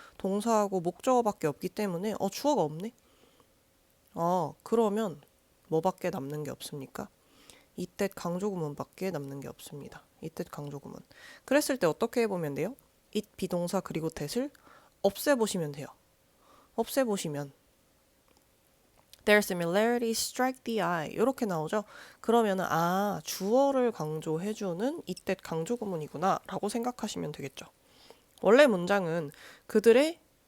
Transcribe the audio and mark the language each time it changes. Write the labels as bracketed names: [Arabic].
[Korean] 동사하고 목적어밖에 없기 때문에 주어가 없네? 그러면 뭐밖에 남는 게 없습니까? 이때 강조구문밖에 남는 게 없습니다. 이때 강조구문. 그랬을 때 어떻게 해보면 돼요? it 비동사 그리고 that을 없애보시면 돼요. 없애보시면 [English] Their similarities strike the eye [Korean] 이렇게 나오죠. 그러면은 주어를 강조해주는 이때 강조구문이구나 라고 생각하시면 되겠죠. 원래 문장은 그들의